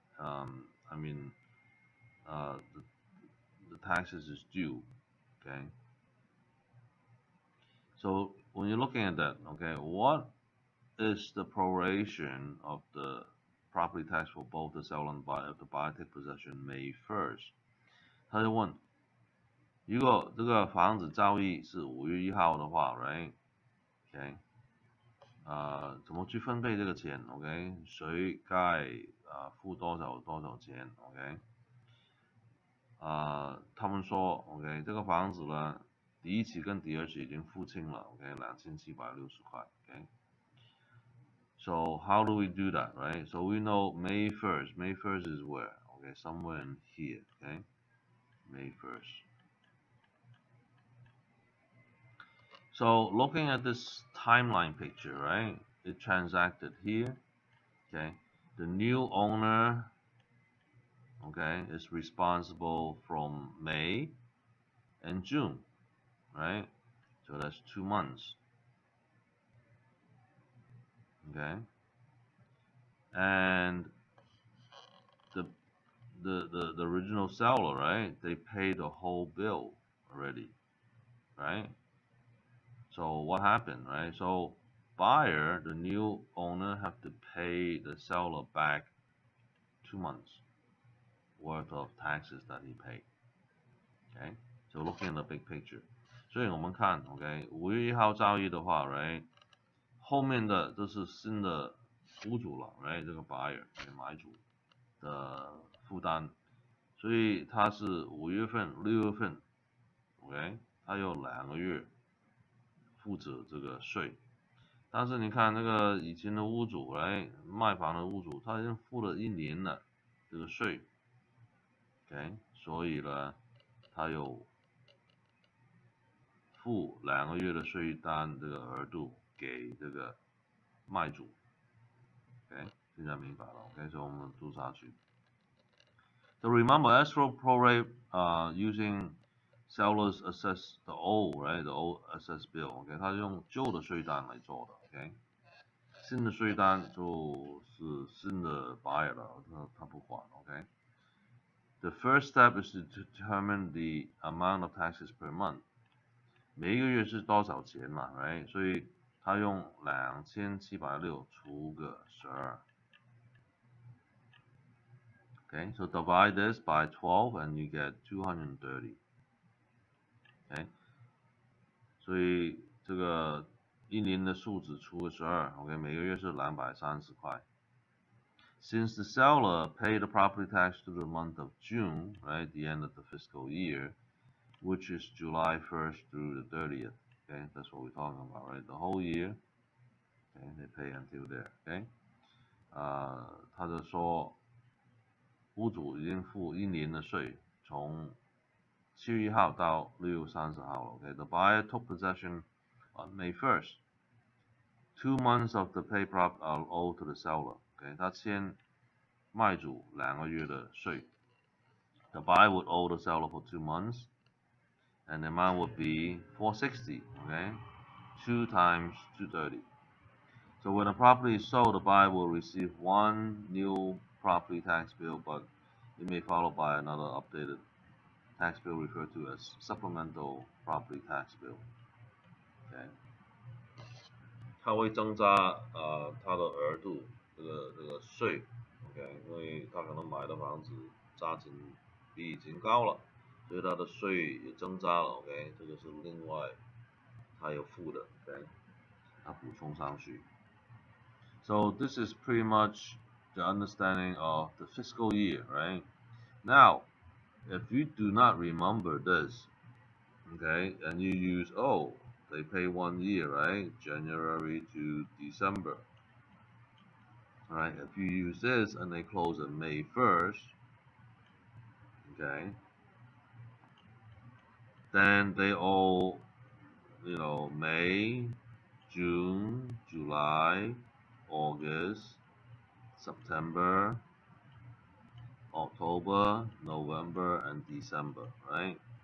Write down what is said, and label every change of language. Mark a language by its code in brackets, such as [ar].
[en] I mean, the taxes is due, okay? So when you're looking at that, okay, what is the proration of the property tax for both the seller and buyer if the buyer take possession May 1st？ [zh] 他就问，如果这个房子交易是5月1号的话 ，right？OK，、怎么去分配这个钱 ？OK， 谁该付多少钱 ？OK， 他们说 OK， 这个房子呢，第一期跟第二期已经付清了 ，OK，2760块 ，OK。 [en] So how do we do that, right? So we know May 1st. May 1st is where? Okay, somewhere in here, okay? May 1st. So looking at this timeline picture, right? It transacted here, okay? The new owner, okay, is responsible from May and June, right? So that's 2 months, okay? And the original seller, right? They pay the whole bill already, right? So what happened, right? So buyer, the new owner, have to pay the seller back 2 months worth of taxes that he paid. Okay, so looking at the big picture， [zh] 所以我们看 ，OK， 5月1号交易的话 ，right， 后面的这是新的屋主了 ，right， 这个 buyer 买主的负担，所以他是5月份、6月份 ，OK， 他有2个月负责这个税，但是你看那个以前的屋主，来卖房的屋主，他已经付了1年了这个税，OK， 所以呢，他有付2个月的税单这个额度给这个卖主 ，OK， 现在明白了 ，OK， 所以我们读下去。 [en] So remember, escrow prorate using sellers assess the old, right? The old assess bill, [zh] OK， 他用旧的税单来做的 ，OK。新的税单就是新的 buyer 了，他不管 ，OK。 [en] The first step is to determine the amount of taxes per month。 [zh] 每一个月是多少钱嘛 ，right？所以他用2760除个12。 [en] Okay, so divide this by 12 and you get 230. [zh] Okay, 所以这个1年的数值除个12 ，OK， 每个月是230块。 [en] Since the seller paid the property tax to the month of June, right, the end of the fiscal year, which is July 1st through the 30th. Okay, that's what we're talking about, right? The whole year, okay, they pay until there. [zh] Okay, 他就说屋主已经付1年的税，从7月1号到6月30号了。 [en] Okay, the buyer took possession on May 1st. 2 months of the pay prop are owed to the seller. [zh] Okay, 他欠卖主2个月的税。 [en] The buyer would owe the seller for 2 months, and the amount would be $460. Okay, 2 times 230. So when a property is sold, the buyer will receive one new property tax bill, but it may followed by another updated tax bill referred to as supplemental property tax bill. Okay. [zh] 它会增加它的额度，这个税 ，OK， 因为他可能买的房子价钱比以前高了，所以它的税也增加了 ，OK， 这个是另外它有负的 ，OK， 它补充上去。 [en] So this is pretty much the understanding of the fiscal year, right? Now, if you do not remember this, okay, and you use, oh, they pay 1 year, right? January to December. All right, if you use this and they close on May 1st, okay, then they owe, May, June, July, August, September, October, November, and December, right?